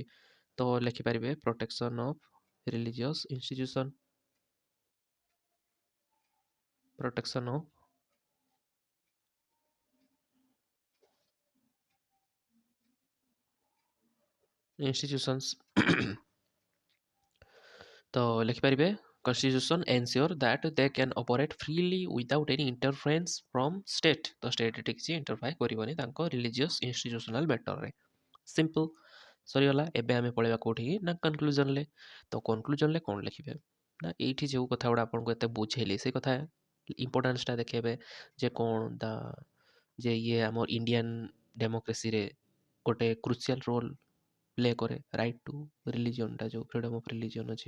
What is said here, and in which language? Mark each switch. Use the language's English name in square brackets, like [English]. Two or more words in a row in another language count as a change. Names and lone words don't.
[Odia] ତ ଲେଖିପାରିବେ [English] protection of religious institution, protection of institutions [Odia] ତ ଲେଖିପାରିବେ [English] constitution ensure that they can operate freely without any interference from state। [Odia] ତ state ଏଠି କିଛି ଇଣ୍ଟରଫାୟ କରିବନି ତାଙ୍କ [English] religious institutional matter [Odia] ରେ। ସିମ୍ପଲ ସରିଗଲା। ଏବେ ଆମେ ପଳେଇବା କୋଉଠିକି ନା କନକ୍ଲୁଜନରେ। ତ କନକ୍ଲୁଜନରେ କ'ଣ ଲେଖିବେ ନା ଏଇଠି ଯେଉଁ କଥା ଗୁଡ଼ା ଆପଣଙ୍କୁ ଏତେ ବୁଝେଇଲି ସେ କଥା ଇମ୍ପୋର୍ଟାନ୍ସଟା ଦେଖେଇବେ ଯେ କ'ଣ ଯେ ଇଏ ଆମ [English] Indian democracy [Odia] ଗୋଟେ [English] crucial role play [Odia] କରେ, [English] right to religion [Odia] ଯେଉଁ [English] freedom of religion [Odia] ଅଛି।